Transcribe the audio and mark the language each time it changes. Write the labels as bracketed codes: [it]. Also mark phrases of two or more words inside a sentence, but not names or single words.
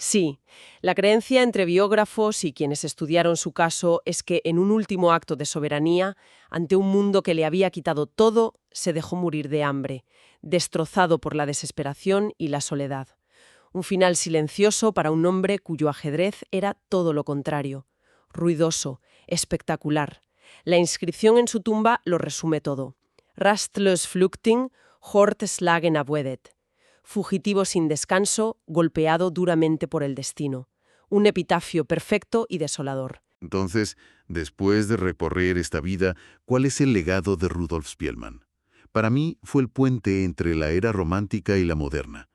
[es] Sí, la creencia entre biógrafos y quienes estudiaron su caso es que en un último acto de soberanía, ante un mundo que le había quitado todo, se dejó morir de hambre, destrozado por la desesperación y la soledad. Un final silencioso para un hombre cuyo ajedrez era todo lo contrario. Ruidoso, espectacular. La inscripción en su tumba lo resume todo. [sv] Rastlös Flüchtling, hårt slagen av ödet. [es] Fugitivo sin descanso, golpeado duramente por el destino. Un epitafio perfecto y desolador. Entonces, después de recorrer esta vida, ¿cuál es el legado de Rudolf Spielmann? Para mí fue el puente entre la era romántica y la moderna.